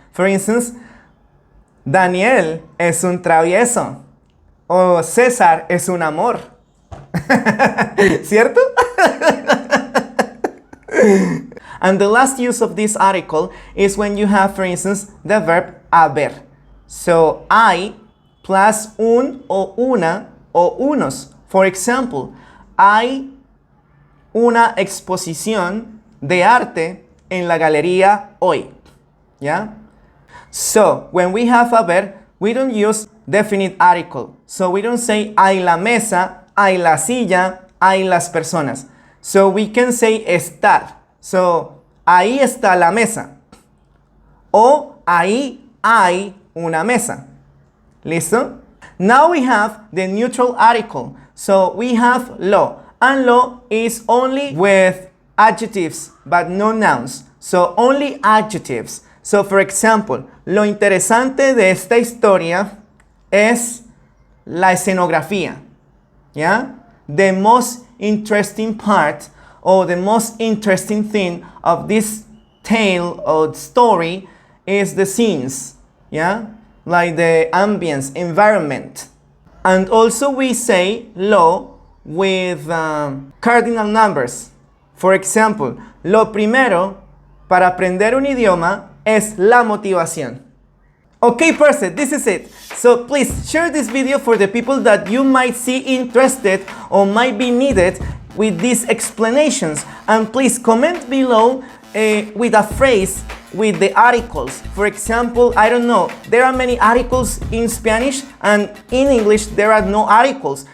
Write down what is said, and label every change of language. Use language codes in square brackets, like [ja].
[es] For instance, Daniel es un travieso o César es un amor. ¿Cierto? [en] And the last use of this article is when you have, for instance, the verb haber. [es] So, hay plus un o una o unos. [en] For example, [es] hay una exposición de arte en la galería hoy. [en] Yeah? So, when we have haber, we don't use definite article. So, we don't say [es] hay la mesa, hay la silla, hay las personas. [en] So, we can say estar. So, [es] ahí está la mesa. O ahí hay una mesa. ¿Listo? [en] Now we have the neutral article. So, we have lo. And lo is only with adjectives, but no nouns. So, only adjectives. So, for example, [es] lo interesante de esta historia es la escenografía. ¿Ya? [en] The most interesting part or the most interesting thing of this tale or story is the scenes. Yeah? Like the ambience, environment. And also we say lo with cardinal numbers. For example, [es] lo primero para aprender un idioma es la motivación. [en] Okay, perfect, this is it. So please share this video for the people that you might see interested or might be needed with these explanations. And please comment below with a phrase with the articles. For example, I don't know, there are many articles in Spanish and in English there are no articles.